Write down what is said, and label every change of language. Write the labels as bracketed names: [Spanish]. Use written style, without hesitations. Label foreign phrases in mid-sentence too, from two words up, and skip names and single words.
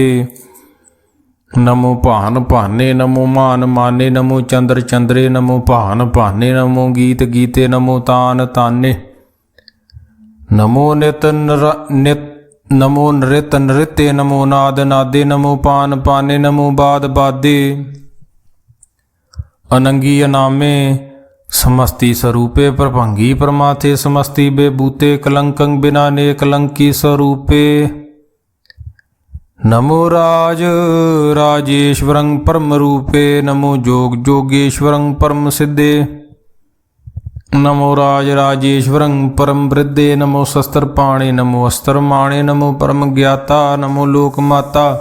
[Braj] ਨਮੋ ਭਾਨ ਭਾਨੇ ਨਮੋ ਮਾਨ ਮਾਨੇ ਨਮੋ ਚੰਦਰ ਚੰਦਰੇ ਨਮੋ ਭਾਨ ਭਾਨੇ ਨਮੋ ਗੀਤ ਗੀਤੇ ਨਮੋ ਤਾਨ ਤਾਨੇ। ਨਮੋ ਨਿਤ ਨਿਤ ਨਮੋ ਨ੍ਰਿਤ ਨ੍ਰਿਤੇ ਨਮੋ ਨਾਦ ਨਾਦੇ ਨਮੋ ਪਾਨ ਪਾਨੇ ਨਮੋ ਬਾਦ ਬਾਦੇ। ਅਨੰਗੀ ਅਨਾਮੇ समस्ति स्वरूपे प्रभंगी प्रमाथे समस्ति बेबूते कलंकं बिना ने कलंकी स्वरूपे नमो राज राजेश्वरं परम रूपे नमो जोग जोगेश्वरं परम सिद्धे नमो राज राजेश्वरं परम वृद्धे नमो शस्त्र पाणे नमो अस्त्र माणे नमो परम ज्ञाता नमो लोक माता